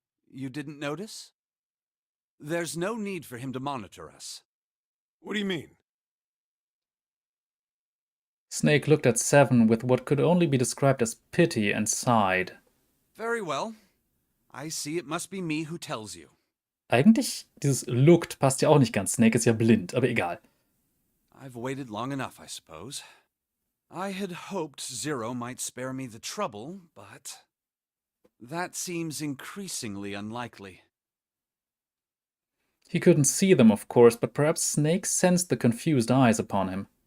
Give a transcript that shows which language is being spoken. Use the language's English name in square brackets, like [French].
[English] You didn't notice? There's no need for him to monitor us. What do you mean? Snake looked at Seven with what could only be described as pity and sighed. Very well. I see it must be me who tells you. [German] Eigentlich, dieses looked passt ja auch nicht ganz. Snake ist ja blind, aber egal. [English] I've waited long enough, I suppose. I had hoped Zero might spare me the trouble, but that seems increasingly unlikely. He couldn't see them, of course, but perhaps Snake sensed the confused eyes upon him.